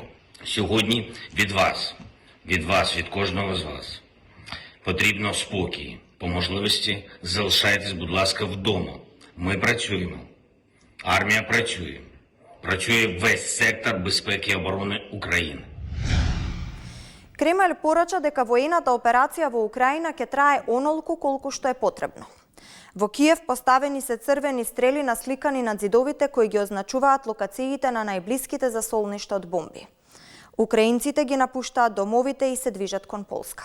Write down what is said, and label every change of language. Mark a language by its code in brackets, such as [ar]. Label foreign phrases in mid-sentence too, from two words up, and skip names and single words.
[uk] Сьогодні від вас, від кожного з вас потрібно спокій. По можливості залишайтесь, будь ласка, вдома. Ми працюємо. Армія працює. Працює весь сектор безпеки і оборони України. [mk] Кремљ порача дека воената операција во Украина ќе трае онолку колку што е потребно. Во Киев поставени се црвени стрели насликани на зидовите кои ги означуваат локациите на најблиските засолништа од бомби. Украинците ги напуштаат домовите и се движат кон Полска.